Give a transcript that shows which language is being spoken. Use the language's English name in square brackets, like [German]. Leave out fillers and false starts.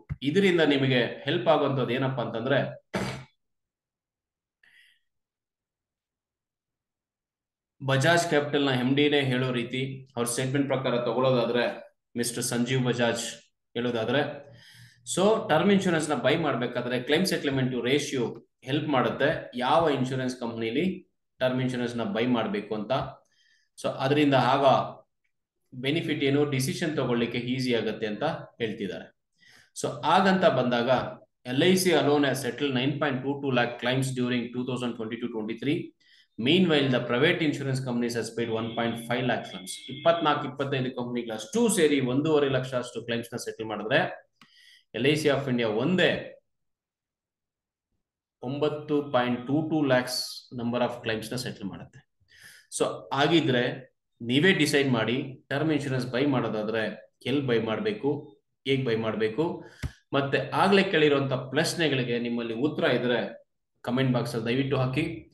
[Kannada] ಇದರಿಂದ ನಿಮಗೆ ಹೆಲ್ಪ್ ಆಗುವಂತದ್ದು ಏನಪ್ಪಾ ಅಂತಂದ್ರೆ ಬಜಾಜ್ ಕ್ಯಾಪಿಟಲ್ ನ MD ಹೇಳೋ ರೀತಿ ಅವ್ರ ಸ್ಟೇಟ್ಮೆಂಟ್ ಪ್ರಕಾರ ತಗೊಳ್ಳೋದಾದ್ರೆ ಮಿಸ್ಟರ್ ಸಂಜೀವ್ ಬಜಾಜ್ ಹೇಳೋದಾದ್ರೆ, ಸೊ ಟರ್ಮ್ ಇನ್ಶೂರೆನ್ಸ್ ನ ಬೈ ಮಾಡ್ಬೇಕಾದ್ರೆ ಕ್ಲೈಮ್ ಸೆಟ್ಲ್ಮೆಂಟ್ ರೇಷಿಯೋ ಹೆಲ್ಪ್ ಮಾಡುತ್ತೆ ಯಾವ ಇನ್ಶೂರೆನ್ಸ್ ಕಂಪ್ನಿಲಿ ಟರ್ಮ್ ಇನ್ಶೂರೆನ್ಸ್ ನ ಬೈ ಮಾಡಬೇಕು ಅಂತ. ಸೊ ಅದರಿಂದ ಆಗ ಬೆನಿಫಿಟ್ ಏನು, ಡಿಸಿಷನ್ ತಗೊಳ್ಳಿಕ್ಕೆ ಈಸಿ ಆಗುತ್ತೆ ಅಂತ ಹೇಳ್ತಿದ್ದಾರೆ. ಸೊ ಆಗಂತ ಬಂದಾಗ [English] LIC alone has settled 9.22 lakh claims during 2022-23. Meanwhile, the private insurance companies has paid 1.5 lakh claims. [Kannada] 24-25 ಕಂಪನಿಗಳು ಅಷ್ಟು ಸೇರಿ 1.5 ಲಕ್ಷ ಅಷ್ಟು ಕ್ಲೈಮ್ಸ್ ನ ಸೆಟಲ್ ಮಾಡಿದ್ರೆ LIC ಆಫ್ ಇಂಡಿಯಾ ಒಂದೇ 9.22 lakhs ನಂಬರ್ ಆಫ್ ಕ್ಲೈಮ್ಸ್ ನ ಸೆಟಲ್ ಮಾಡುತ್ತೆ. ಸೊ ಆಗಿದ್ರೆ ನೀವೇ ಡಿಸೈಡ್ ಮಾಡಿ ಟರ್ಮ್ ಇನ್ಶೂರೆನ್ಸ್ ಬೈ ಮಾಡೋದಾದ್ರೆ ಎಲ್ಲಿ ಬೈ ಮಾಡಬೇಕು, ಹೇಗೆ ಬೈ ಮಾಡಬೇಕು, ಮತ್ತೆ ಆಗ್ಲೇ ಕೇಳಿರುವಂತ ಪ್ರಶ್ನೆಗಳಿಗೆ ನಿಮ್ಮಲ್ಲಿ ಉತ್ತರ ಇದ್ರೆ ಕಮೆಂಟ್ ಬಾಕ್ಸ್ ಅಲ್ಲಿ ದಯವಿಟ್ಟು ಹಾಕಿ.